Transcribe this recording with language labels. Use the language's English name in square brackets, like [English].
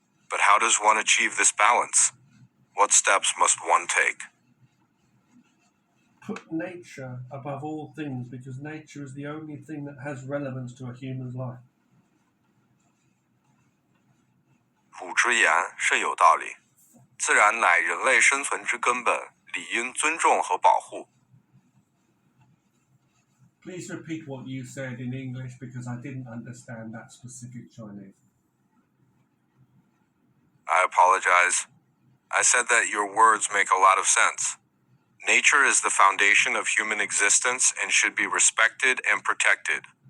[English] But how does one achieve this balance? What steps must one take? Put nature above all things, because nature is the only thing that has relevance to a human's life. [Literary Chinese] 汝之言甚有道理，自然乃人类生存之根本，理应尊重和保护。 [English] Please repeat what you said in English, because I didn't understand that specific Chinese. I apologize. I said that your words make a lot of sense. Nature is the foundation of human existence and should be respected and protected.